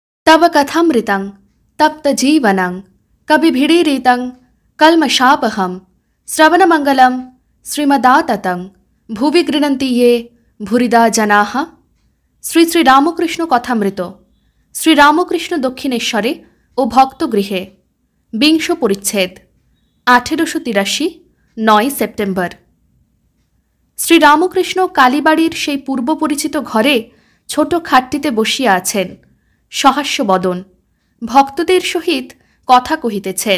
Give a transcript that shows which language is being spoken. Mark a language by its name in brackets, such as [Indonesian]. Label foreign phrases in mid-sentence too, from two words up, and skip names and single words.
[Sanskrit] तव कथामृतं तप्तजीवनं कविभिडीरितं कल्मषापहं श्रवणमंगलं श्रीमदाततं भुवि गृह्णन्ति ये भूरिदा जनाः। [Bangla] শ্রী শ্রী রামকৃষ্ণ কথামৃত শ্রীরামকৃষ্ণ দক্ষিণেশ্বরে ও ভক্তগৃহে বিংশ পরিচ্ছেদ 1883 9 সেপ্টেম্বর। শ্রীরামকৃষ্ণ কালীবাড়ির সেই পূর্ব পরিচিত ঘরে ছোট খাটটিতে বসিয়া আছেন, সহাস্য বদন, ভক্তদের সহিত কথা কহিতেছেন।